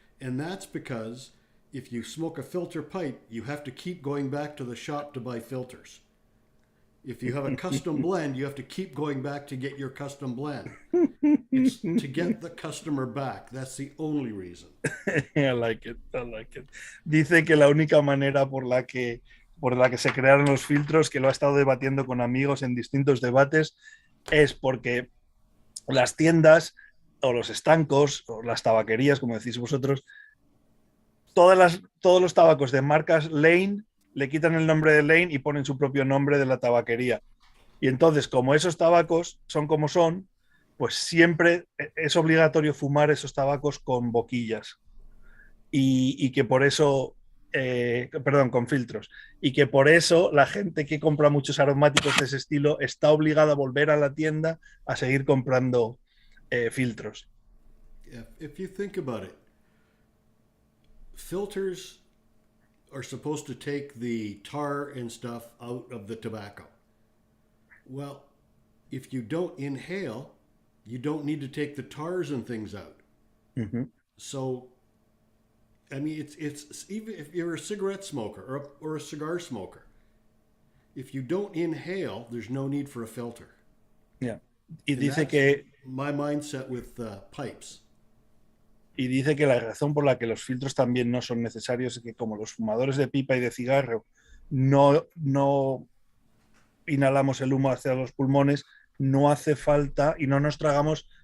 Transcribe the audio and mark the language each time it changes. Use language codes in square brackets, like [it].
[en] And that's because if you smoke a filter pipe, you have to keep going back to the shop to buy filters. If you have a custom blend, you have to keep going back to get your custom blend. It's to get the customer back. That's the only reason. I like it. [es] Dice que la única manera por la que se crearon los filtros, que lo ha estado debatiendo con amigos en distintos debates, es porque las tiendas o los estancos o las tabaquerías, como decís vosotros, todos los tabacos de marcas Lane le quitan el nombre de Lane y ponen su propio nombre de la tabaquería. Y entonces, como esos tabacos son como son, pues siempre es obligatorio fumar esos tabacos con boquillas. Y que por eso... con filtros, y que por eso la gente que compra muchos aromáticos de ese estilo está obligada a volver a la tienda a seguir comprando filtros. [en] If you think about it, filters are supposed to take the tar and stuff out of the tobacco. Well, if you don't inhale, you don't need to take the tars and things out. So I mean, it's even if you're a cigarette smoker or a cigar smoker, if you don't inhale, there's no need for a filter. [es] Yeah. Y dice que [en] my mindset with pipes. [es] Y dice que la razón por la que los filtros también no son necesarios es que como los fumadores de pipa y de cigarro no inhalamos el humo hacia los pulmones, no hace falta y no nos tragamos